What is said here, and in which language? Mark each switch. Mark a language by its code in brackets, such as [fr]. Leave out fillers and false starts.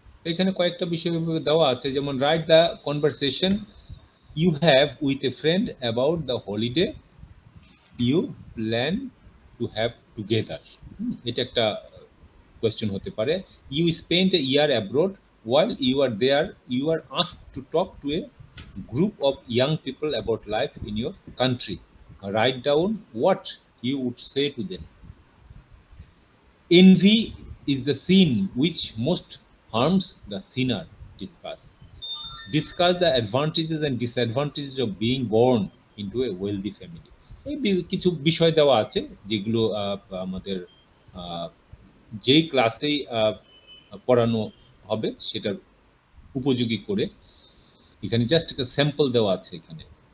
[bn] এখানে কয়েকটা বিষয় দেওয়া আছে, যেমন [en] Write the conversation you have with a friend about the holiday you plan to have together. [bn] এটা একটা কোয়েশ্চেন হতে পারে। [en] You spend a year abroad, while you are there you are asked to talk to a group of young people about life in your country. Write down what you would say to them. Envy is the sin which most harms the sinner. Discuss the advantages and disadvantages of being born into a wealthy family. [bn] এই কিছু বিষয় দেওয়া আছে যেগুলো আমাদের যেই ক্লাসেই পড়ানো হবে সেটার উপযোগী করে এখানে জাস্ট একটা স্যাম্পল দেওয়া আছে এখানে।